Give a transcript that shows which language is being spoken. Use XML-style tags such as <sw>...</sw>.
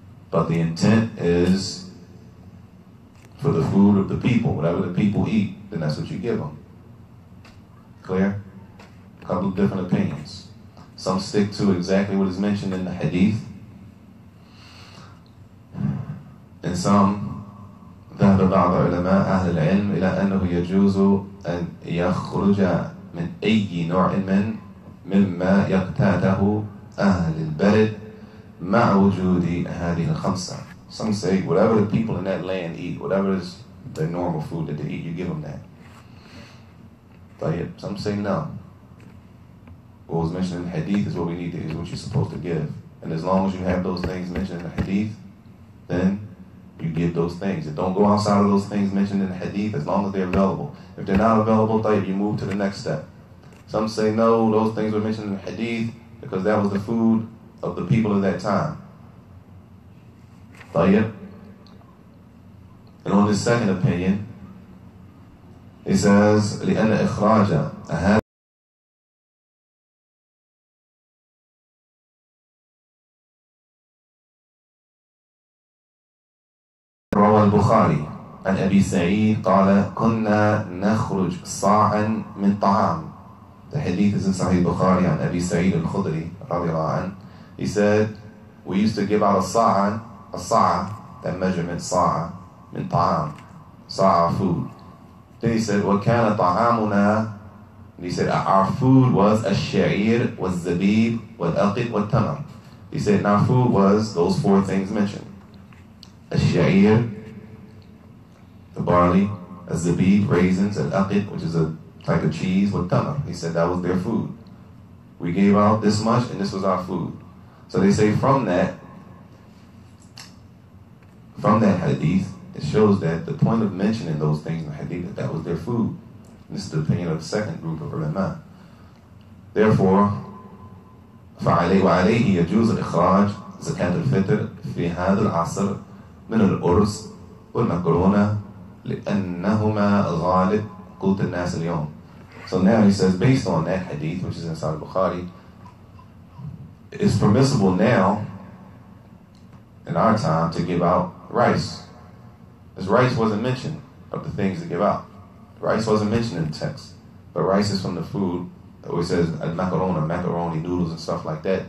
<en>But the intent is for the food of the people. Whatever the people eat, then that's what you give them. Clear? A couple of different opinions. Some stick to exactly what is mentioned in the hadith. And some</en> <ar>ذهب بعض علماء أهل العلم إلى أنه يجوز أن يخرج من أي نوع مما يقتاته أهل البلد مع وجود هذه الخمسة.</ar> <en>Some say whatever the people in that land eat, whatever is the normal food that they eat, you give them that. But some say no. What was mentioned in the hadith is what we need to, is what you're supposed to give. And as long as you have those things mentioned in the hadith, then you give those things. And don't go outside of those things mentioned in the hadith as long as they're available. If they're not available, you move to the next step. Some say no, those things were mentioned in the hadith because that was the food of the people of that time. And on this second opinion, it says</en> <ar>لأن إخراج هذا روى البخاري عن أبي سعيد قال كنا نخرج صاعا من طعام.</ar> <en>The hadith is in Sahih Bukhari on Abi Sa'id al-Khudri radiallahu anh. He said, we used to give out a sa'a, that measurement, sa'a, min ta'am, sa'a, food. Then he said,</en> <ar>وَكَانَ طَعَامُنَا,</ar> <en>and he said, our food was</en> <ar>الشعير والزبيب والأقد والتمر.</ar> <en>He said, and our food was those four things mentioned. الشعير, the barley, الزبيب, raisins, al-aqid, which is a type of cheese, with tamar. He said that was their food. We gave out this much and this was our food. So they say from that hadith, it shows that the point of mentioning those things in the hadith, that was their food. And this is the opinion of the second group of ulama. Therefore,</en> <ar>وعليه يجوز إخراج زكاة الفطر في هذا العصر من الأرز والمكرونة لأنهما غالب قوت الناس اليوم.</ar> <en>So now he says, based on that hadith, which is in Sahih Bukhari, it's permissible now, in our time, to give out rice. Because rice wasn't mentioned of the things to give out. Rice wasn't mentioned in the text. But rice is from the food, where it says macaroni, noodles and stuff like that.</en>